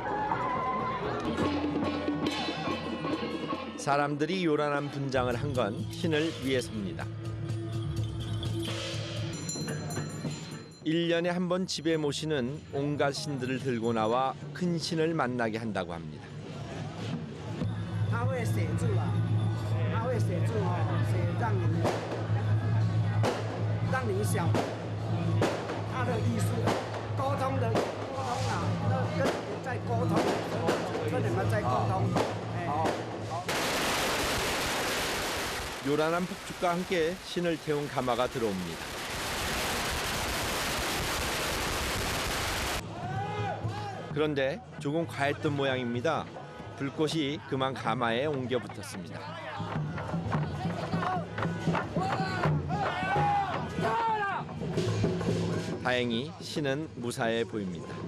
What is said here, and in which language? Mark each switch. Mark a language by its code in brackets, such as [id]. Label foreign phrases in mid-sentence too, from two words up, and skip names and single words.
[ko] 사람들이 요란한 분장을 한 건 신을 위해서입니다. 1년에 한 번 집에 모시는 온갖 신들을 들고 나와 큰 신을 만나게 한다고 합니다. [zh] 他会写字啊，他会写字哦，写让你想他的意思，沟通啊，跟你在沟通，跟你们在沟通。 [ko] 요란한 폭죽과 함께 신을 태운 가마가 들어옵니다. 그런데 조금 과했던 모양입니다. 불꽃이 그만 가마에 옮겨 붙었습니다. 다행히 신은 무사해 보입니다.